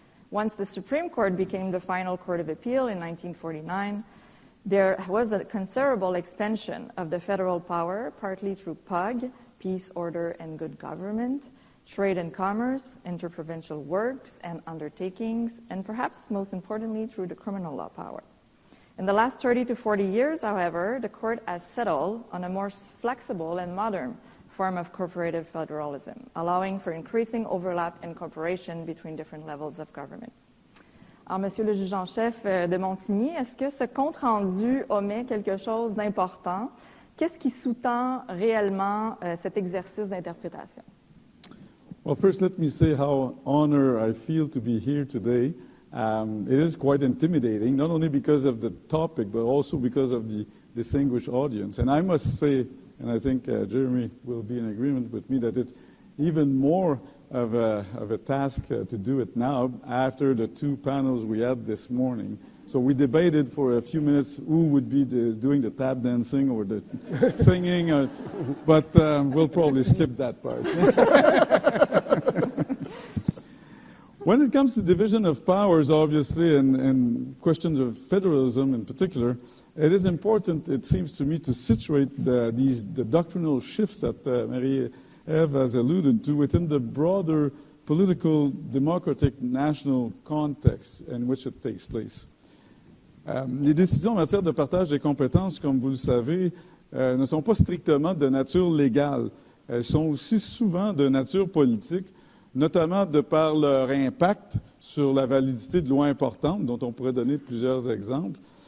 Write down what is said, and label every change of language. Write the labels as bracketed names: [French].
[English] Once the Supreme Court became the final court of appeal in 1949, there was a considerable expansion of the federal power, partly through POG, peace, order, and good government, trade and commerce, interprovincial works and undertakings, and perhaps most importantly through the criminal law power. In the last 30 to 40 years, however, the court has settled on a more flexible and modern form of corporative federalism, allowing for increasing overlap and cooperation between different levels of government. [French] Alors, Monsieur le juge en chef de Montigny, est-ce que ce compte-rendu omet quelque chose d'important? Qu'est-ce qui sous-tend réellement cet exercice d'interprétation? [English] Well, first, let me say how honored I feel to be here today. It is quite intimidating, not only because of the topic, but also because of the distinguished audience. And I must say, and I think Jeremy will be in agreement with me, that it's even more of a task to do it now after the two panels we had this morning. So we debated for a few minutes who would be doing the tap dancing or the singing, but we'll probably skip that part. When it comes to division of powers, obviously, and questions of federalism in particular, it is important, it seems to me, to situate the doctrinal shifts that Marie-Ève has alluded to within the broader political, democratic, national context in which it takes place. [French] Les décisions en matière de partage des compétences, comme vous le savez, ne sont pas strictement de nature légale. Elles sont aussi souvent de nature politique, notamment de par leur impact sur la validité de lois importantes, dont on pourrait donner plusieurs exemples.